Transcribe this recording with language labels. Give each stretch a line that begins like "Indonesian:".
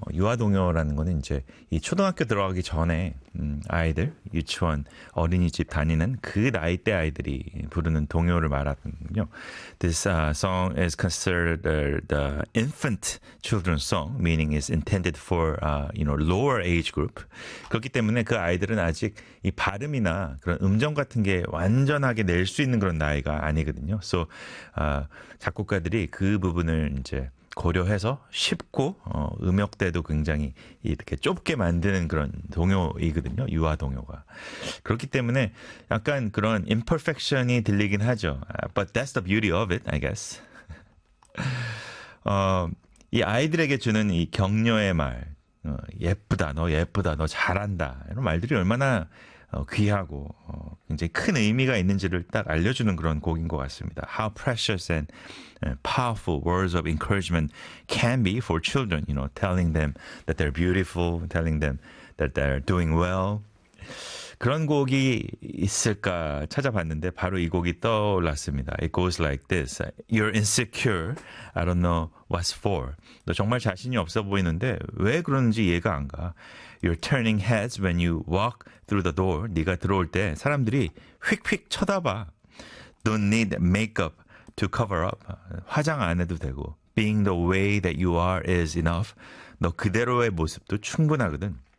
Korean: 유아동요라는 거는 이제 이 초등학교 들어가기 전에 아이들 유치원 어린이집 다니는 그 나이대 아이들이 부르는 동요를 말하거든요.
English: This song is considered the infant children's song, meaning it's intended for lower age group.
Korean: 그렇기 때문에 그 아이들은 아직 이 발음이나 그런 음정 같은 게 완전하게 낼수 있는 그런 나이가 아니거든요. So 작곡가들이 그 부분을 이제 고려해서 쉽고 음역대도 굉장히 이렇게 좁게 만드는 그런 동요이거든요. 유아 동요가. 그렇기 때문에 약간 그런 imperfection이 들리긴 하죠.
English: But that's the beauty of it, I guess.
Korean: 이 아이들에게 주는 이 격려의 말, 예쁘다, 너 잘한다 이런 말들이 얼마나 귀하고 굉장히 큰 의미가 있는지를 딱 알려주는 그런 곡인 것 같습니다.
English: How precious and powerful words of encouragement can be for children, telling them that they're beautiful, telling them that they're doing well.
Korean: 그런 곡이 있을까 찾아봤는데 바로 이 곡이 떠올랐습니다.
English: It goes like this. You're insecure. I don't know what's for.
Korean: 너 정말 자신이 없어 보이는데 왜 그러는지 이해가 안 가.
English: You're turning heads when you walk through the door.
Korean: 네가 들어올 때 사람들이 휙휙 쳐다봐.
English: Don't need makeup to cover up.
Korean: 화장 안 해도 되고.
English: Being the way that you are is enough.
Korean: 너 그대로의 모습도 충분하거든.